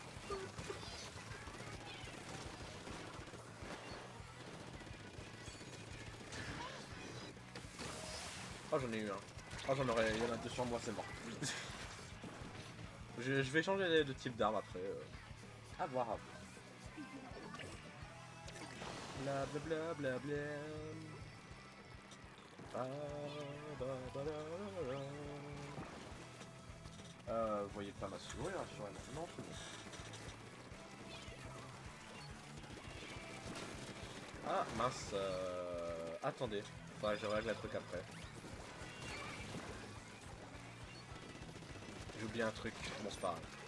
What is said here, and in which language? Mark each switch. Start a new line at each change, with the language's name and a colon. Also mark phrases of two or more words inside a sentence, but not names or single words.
French: Oh, j'en ai eu un. Oh, j'en aurais. Il y en a deux sur moi, c'est mort. Je vais changer de type d'arme après. À voir, à voir. Bla bla bla bla bla. Ba, ba, ba, la, la, la. Vous voyez pas ma souris, rassurez-moi. Non, c'est bon. Ah, mince. Attendez. Faudrait que je règle un truc après. J'ai oublié un truc. Bon, c'est pas grave.